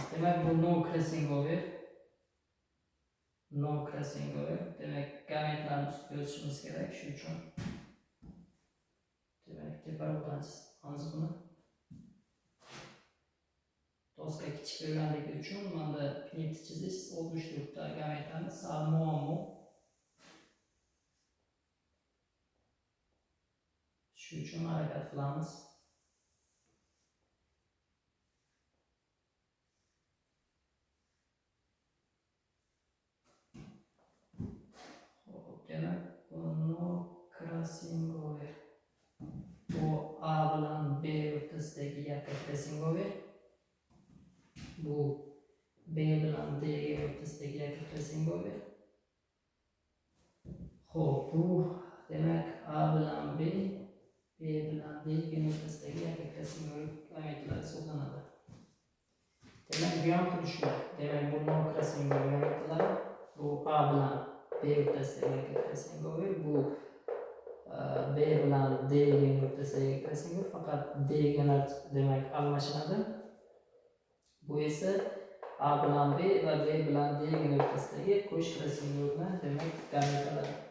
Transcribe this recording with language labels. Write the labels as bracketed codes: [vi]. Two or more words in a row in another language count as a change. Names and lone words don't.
[uz] Demak, bu [en] no crossing over. No crossing over. [uz] Demak, gametlarni ustiga yozishimiz kerak. Shu uchun demak, tepa bilan chizamiz buni. Doska kichik bo'lganligi uchun mana pinit chizish 64 ta gametlarni sal muammo. Shu uchun harakat qilamiz. Demak, [en] no crossing over. [uz] Bu A bilan B o'rtasidagi yakka [en] crossing over. [uz] Bu B bilan D o'rtasidagi yakka [en] crossing over. [uz] Xo'p, bu demak A bilan B bilan D o'rtasidagi yakka [en] crossing over [uz] gametlar hisoblanadi. Demak, bu ham xuddi shunday. Demak, bu [en] no crossing over [uz] gametlar. Bu A bilan B o'rtasidagi yakka [en] crossing over. [uz] Bu B bilan D o'rtasidagi [en] crossing over. [uz] Faqat D galar demak almashinadi. Bu esa A bilan B va B bilan D o'rtasidagi qo'sh [en] crossing overni [uz] demak gametlar.